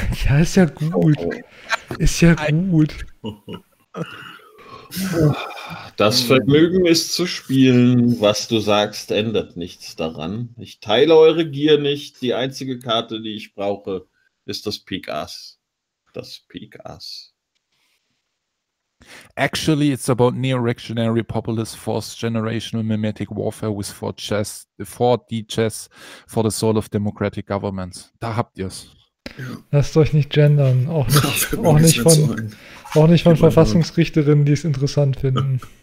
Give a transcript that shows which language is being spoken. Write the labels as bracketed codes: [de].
[de] Ja, ist ja gut. Oh. Ist ja gut. Das Vergnügen ist zu spielen, was du sagst, ändert nichts daran. Ich teile eure Gier nicht. Die einzige Karte, die ich brauche, ist das Pik Ass. Das Pik Ass. [en] Actually, it's about neo-reactionary populist force generational mimetic warfare with 4D chess for the soul of democratic governments. [de] Da habt ihr's. Lasst euch nicht gendern, auch nicht von Verfassungsrichterinnen, die es interessant finden.